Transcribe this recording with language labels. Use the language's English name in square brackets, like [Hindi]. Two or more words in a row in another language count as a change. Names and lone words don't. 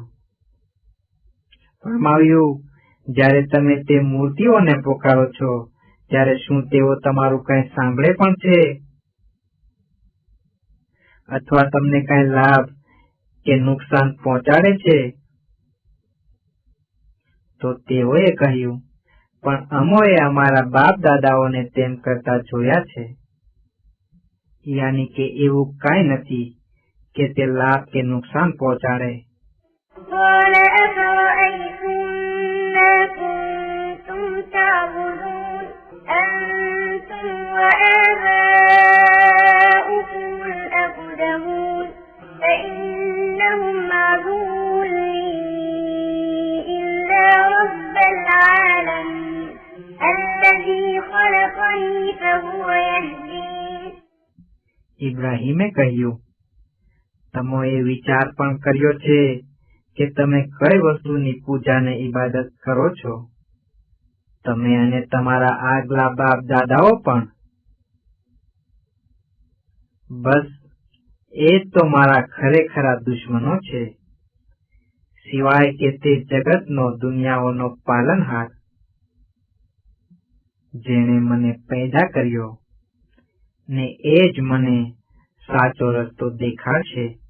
[Gujarati] ફરમાવ્યું, જ્યારે તમે તે મૂર્તિઓને પોકારો છો ત્યારે શું તેઓ તમારું કઈ સાંભળે પણ છે અથવા તમને કઈ લાભ કે નુકસાન પહોંચાડે છે? તો તેઓએ કહ્યું, પણ અમોએ અમારા બાપ દાદાઓને તેમ કરતા જોયા છે, યાની કે એવું કઈ નથી કે તે લાભ કે નુકસાન પહોંચાડે. [Arabic] قال أفرأيتم ما كنتم تعبدون أنتم وآباؤكم الأقدمون فإنهم عدو لي إلا رب العالمين الذي خلقني فهو يهدين. [Gujarati] ઇબ્રાહીમે કહ્યું, તમોએ વિચાર પણ કર્યો છે કે તમે કઈ વસ્તુની પૂજા ને ઈબાદત કરો છો? તમે અને તમારા આગલા બાપ દાદાઓ પણ? બસ એ તો મારા ખરેખરા દુશ્મનો છે, સિવાય કે તે જગતનો દુનિયાઓનો પાલનહાર જેણે મને પેદા કર્યો ને એ જ મને સાચો રસ્તો દેખાડશે.